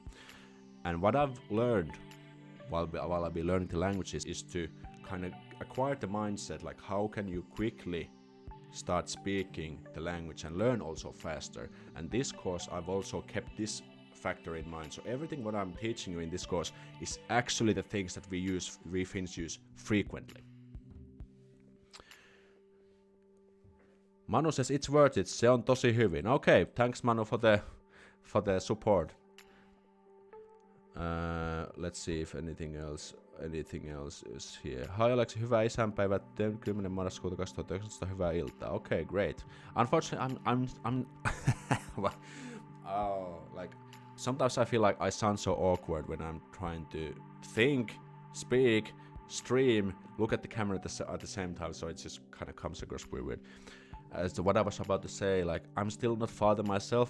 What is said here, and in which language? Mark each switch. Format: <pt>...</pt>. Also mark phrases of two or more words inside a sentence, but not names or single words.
<en>And what I've learned while I've been learning the languages is to kind of acquire the mindset, like how can you quickly start speaking the language and learn also faster. And this course, I've also kept this factor in mind. So everything what I'm teaching you in this course is actually the things that we Finns use frequently. Manu says it's worth it.</en> <fi>Se on tosi hyvin.</fi> <en>Okay, thanks Manu for the support. Let's see if anything else is here. Hi Alex,</en> <fi>hyvää isänpäivää 10. marraskuuta 2019. Hyvää iltaa.</fi> <en>Okay, great. Unfortunately, I'm like sometimes I feel like I sound so awkward when I'm trying to think, speak, stream, look at the camera at the same time, so it just kind of comes across weird. As to what I was about to say, like I'm still not father myself.</en>